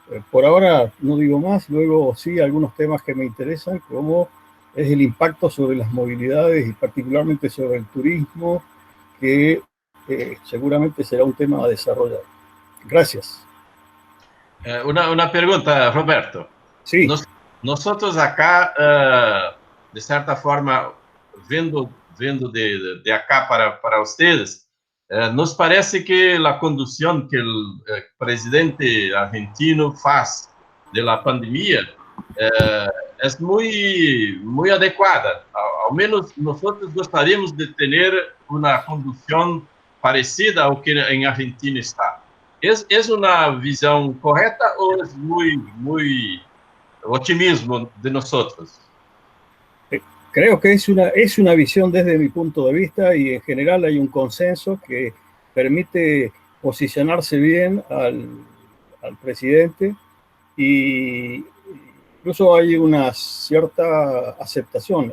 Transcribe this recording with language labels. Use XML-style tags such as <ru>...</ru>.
<es>Por ahora no digo más, luego sí algunos temas que me interesan, como es el impacto sobre las movilidades y particularmente sobre el turismo, que seguramente será un tema a desarrollar. Gracias. Una pergunta, Roberto. Sí. Nosotros acá, de</es> <pt>certa forma, vendo</pt> <es>de acá para ustedes,</es> <pt>nos parece que a condução que o presidente argentino faz da pandemia é muito adequada. Ao menos nós gostaríamos de ter uma condução parecida ao que em Argentina está. É uma visão correta ou é muito otimismo de nós?</pt> <es>Creo que es una visión desde mi punto de vista y en general hay un consenso que permite posicionarse bien al presidente y incluso hay una cierta aceptación.</es>